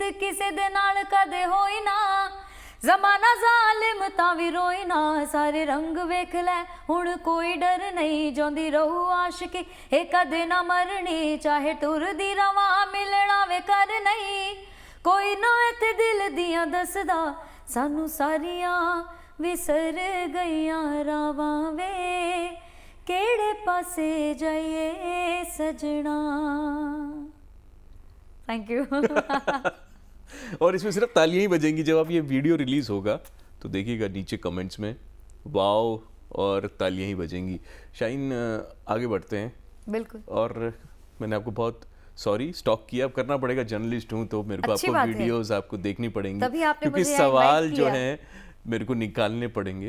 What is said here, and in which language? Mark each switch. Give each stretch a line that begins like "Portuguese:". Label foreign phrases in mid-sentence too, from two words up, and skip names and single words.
Punjabi: ਕਿਸੇ ਦੇ ਨਾਲ ਕਦੇ ਹੋਈ ਨਾ, ਜ਼ਮਾਨਾ ਜ਼ਾਲਮ ਤਾਂ ਵੀ ਰੋਈ ਨਾ, ਸਾਰੇ ਰੰਗ ਵੇਖ ਲੈ ਹੁਣ ਕੋਈ ਡਰ ਨਹੀਂ, ਜੋਂਦੀ ਰਹੂ ਆਸ਼ਿਕੀ ਏ ਕਦੇ ਨਾ ਮਰਨੀ, ਚਾਹੇ ਟੁਰਦੀ ਰਵਾਂ ਮਿਲਣਾ ਵੇ ਕਰ ਨਹੀਂ, ਕੋਈ ਨਾ ਇੱਥੇ ਦਿਲ ਦੀਆਂ ਦੱਸਦਾ, ਸਾਨੂੰ ਸਾਰੀਆਂ ਵਿਸਰ ਗਈਆਂ ਰਾਹਾਂ ਵੇ, ਕਿਹੜੇ ਪਾਸੇ ਜਾਈਏ ਸੱਜਣਾ।
English: Thank you.
Hindi: और इसमें सिर्फ तालियां ही बजेंगी। जब आप ये वीडियो रिलीज होगा तो देखिएगा नीचे कमेंट्स में वाओ और तालियां ही बजेंगी। शाहीन, आगे बढ़ते हैं। बिल्कुल। और मैंने आपको बहुत सॉरी स्टॉक किया, अब करना पड़ेगा, जर्नलिस्ट हूँ तो मेरे को आपको वीडियोस आपको देखनी पड़ेंगी, क्योंकि सवाल जो है मेरे को निकालने पड़ेंगे।